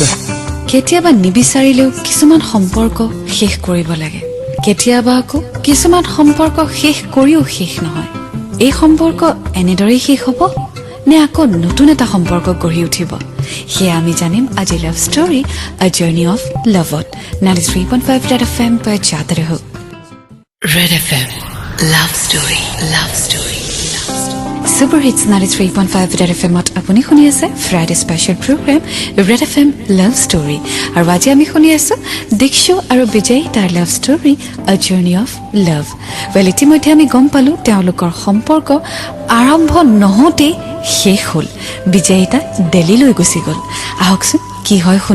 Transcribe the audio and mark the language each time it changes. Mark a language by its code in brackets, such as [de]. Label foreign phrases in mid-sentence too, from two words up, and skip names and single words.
[as] কেতিয়াবা নিবিচাৰিলেও কিছুমান সম্পৰ্ক শেষ কৰিব লাগে কেতিয়াবা আকৌ কিছুমান সম্পৰ্ক শেষ কৰিও শেষ নহয় এই সম্পৰ্ক এনেদৰেই শেষ হ'ব নে আকৌ নতুন এটা সম্পৰ্ক গঢ়ি উঠিব সেয়া আমি জানিম আজি লাভ ষ্টৰী আ জাৰ্নি অফ লাভত 93.5 Red FM [hi] पर जाते रहो [as] Red FM Love Story Super Hits 93.5 Red FM-ত আপুনি শুনি আছে [en] Friday special program [as] Red FM Love Story আৰু আজি আমি শুনি আছো দীক্ষু আৰু বিজয়ীতাৰ লাভ ষ্টৰী A Journey of Love well ইতিমধ্যে আমি গম পালো তেওঁলোকৰ সম্পৰ্ক আৰম্ভ নহওঁতে শেষ হ'ল বিজয়ীতা দিল্লীলৈ গুচি গ'ল আহকচোন কি হয় শুনো